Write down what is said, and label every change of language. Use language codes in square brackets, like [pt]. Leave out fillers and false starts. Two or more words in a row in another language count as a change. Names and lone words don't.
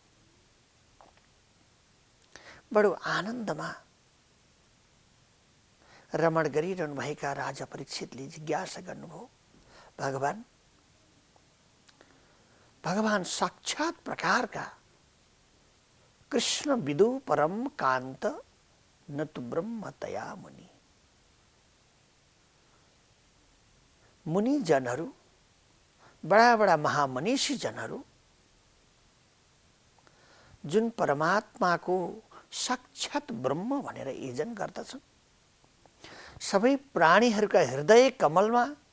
[ne] बडो आनन्दमा रमण गरिरहनु भएका राजा परीक्षितले जिज्ञासा गर्नुभयो, भगवान साक्षात प्रकारका [sa] कृष्ण विदु परम कान्त न तु ब्रह्मतया मुनि। [ne] मुनि जनहरू, बडा बडा महामनीषी जनहरू जुन परमात्माको साक्षात ब्रह्म भनेर यजन गर्दछन्, सबै प्राणीहरूका हृदय कमलमा